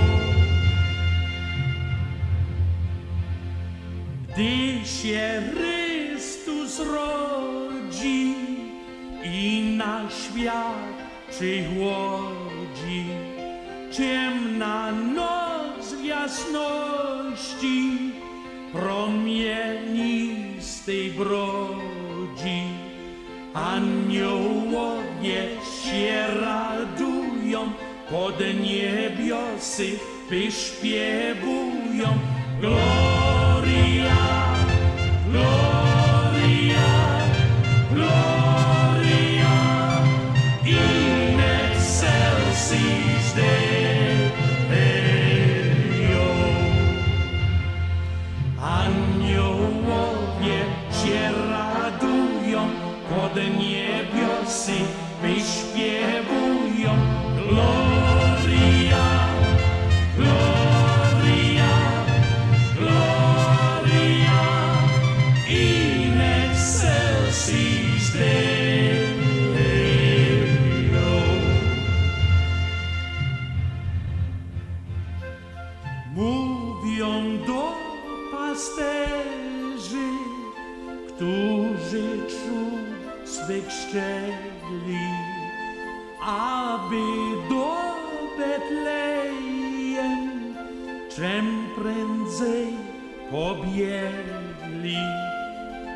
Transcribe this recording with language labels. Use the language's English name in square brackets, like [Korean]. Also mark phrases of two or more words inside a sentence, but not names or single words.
[Polish] Gdy się Chrystus rodzi i na świat przychodzi, ciemna noc w jasności promienistej brodzi. Aniołowie się radują, pod niebiosy wyśpiewują. [Latin] Gloria, Gloria, Gloria, in excelsis Deo. [Polish] Aniołowie się radują, pod niebiosy wyśpiewują. [Latin] Gloria, Gloria, Gloria, in excelsis Deo. [Polish] Mówią do pasterzy, którzy cud swych szczeli, aby do Betlejem czem prędzej pobiegli.